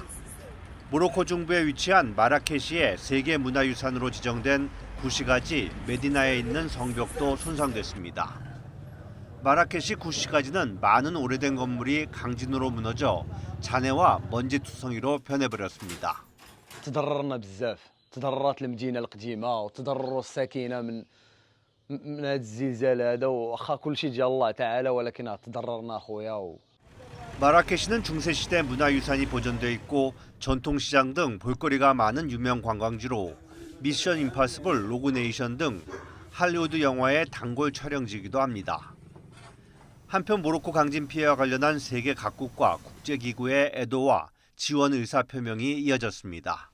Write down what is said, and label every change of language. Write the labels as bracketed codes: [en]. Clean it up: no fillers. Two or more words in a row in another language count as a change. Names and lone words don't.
[ko] 모로코 중부에 위치한 마라케시의 세계문화유산으로 지정된 구시가지 메디나에 있는 성벽도 손상됐습니다. 마라케시 구시가지는 많은 오래된 건물이 강진으로 무너져 잔해와 먼지 투성이로 변해버렸습니다. [ar] تضررنا بزاف تضررت المدينة القديمة وتضرروا الساكنة من هذا الزلزال هذا واخا كل شيء ديال الله تعالى ولكن تضررنا اخويا. [ko] 마라케시는 중세시대 문화유산이 보존돼 있고 전통시장 등 볼거리가 많은 유명 관광지로 미션 임파서블, 로그네이션 등 할리우드 영화의 단골 촬영지이기도 합니다. 한편 모로코 강진 피해와 관련한 세계 각국과 국제기구의 애도와 지원 의사 표명이 이어졌습니다.